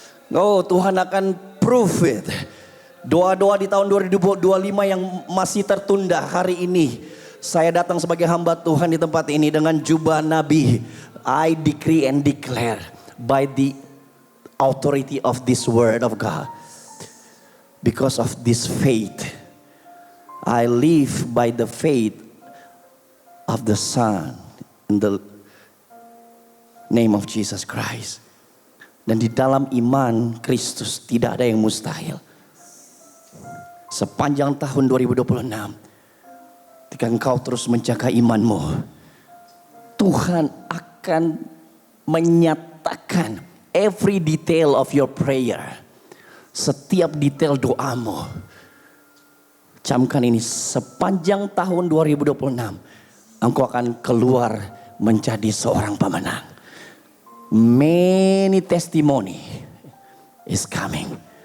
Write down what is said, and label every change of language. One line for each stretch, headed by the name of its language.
Indonesian: Oh, Tuhan akan
English: prove it.
Indonesian: Doa-doa di tahun 2025 yang masih tertunda hari ini. Saya datang sebagai hamba Tuhan di tempat ini dengan jubah Nabi.
English: I decree and declare by the authority of this word of God. Because of this faith, I live by the faith of the Son in the name of Jesus Christ.
Indonesian: Dan di dalam iman Kristus tidak ada yang mustahil. Sepanjang tahun 2026, ketika engkau terus menjaga imanmu, Tuhan akan menyatakan
English: every detail of your prayer.
Indonesian: Setiap detail doamu. Camkan ini, sepanjang tahun 2026, engkau akan keluar menjadi seorang pemenang.
English: Many testimony is coming.